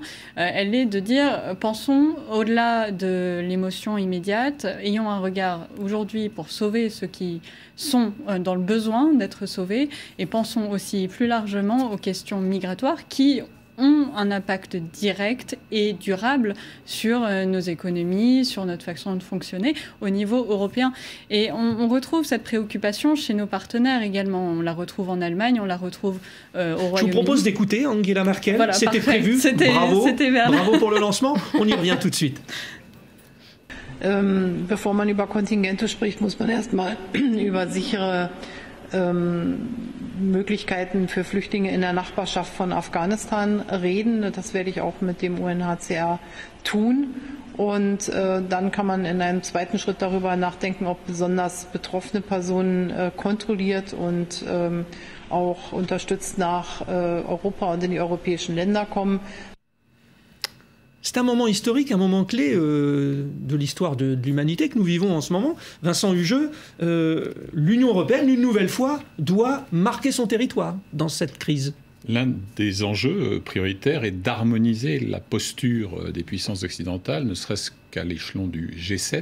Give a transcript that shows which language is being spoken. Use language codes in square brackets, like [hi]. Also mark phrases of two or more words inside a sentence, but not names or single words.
[fr] Elle est de dire, pensons au-delà de l'émotion immédiate, ayons un regard aujourd'hui pour sauver ceux qui sont dans le besoin d'être sauvés, et pensons aussi plus largement aux questions migratoires qui ont un impact direct et durable sur nos économies, sur notre façon de fonctionner au niveau européen. Et on retrouve cette préoccupation chez nos partenaires également. On la retrouve en Allemagne, on la retrouve au Royaume-Uni. Je vous propose d'écouter Angela Merkel. Voilà, c'était parfait. prévu. Bravo pour le lancement. On y revient tout de suite. [de] Bevor man über Kontingente spricht, muss man erstmal über sichere Möglichkeiten für Flüchtlinge in der Nachbarschaft von Afghanistan reden. Das werde ich auch mit dem UNHCR tun. Und dann kann man in einem zweiten Schritt darüber nachdenken, ob besonders betroffene Personen kontrolliert und auch unterstützt nach Europa und in die europäischen Länder kommen. [fr] C'est un moment historique, un moment clé de l'histoire de l'humanité que nous vivons en ce moment. Vincent Hugeux, l'Union européenne, une nouvelle fois, doit marquer son territoire dans cette crise. L'un des enjeux prioritaires est d'harmoniser la posture des puissances occidentales, ne serait-ce qu'à l'échelon du G7.